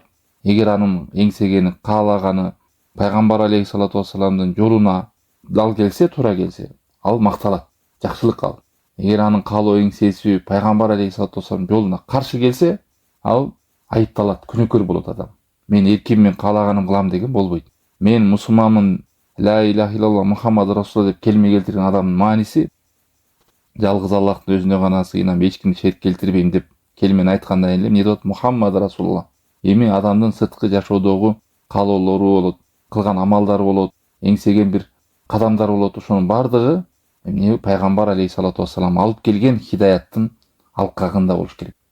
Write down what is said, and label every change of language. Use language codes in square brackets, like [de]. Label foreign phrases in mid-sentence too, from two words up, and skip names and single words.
[ky] Эгер анын эңсегени, каалаганы пайгамбар [ar] عليه الصلاة والسلام [ky] жолуна дал келсе, туура келсе, ал макталат, жакшылык ал. Эгер анын каалоо эңсеси пайгамбар [ar] عليه الصلاة والسلام [ky] жолуна каршы келсе, ал айыпталат, күнөөкөр болот адам. Мен эркиммен каалаганым кылам деген болбойт. Мен мусулманмын, [ar] لا إله إلا الله محمد رسول الله [ky] деп келме келтирген адамдын мааниси жалгыз Аллахтын өзүнө гана сыйынам, эч кимди шерик келтирбейм деп келмени айткандан эле эмне болот? [ar] محمد رسول الله. [ky] Эми адамдын сырткы жашоодогу каалоолору болот, кылган амалдары болот, эңсеген бир кадамдар болот, ошонун бардыгы эмне пайгамбар [ar] عليه الصلاة والسلام [ky] алып келген хидаяттын алкагында болуш керек.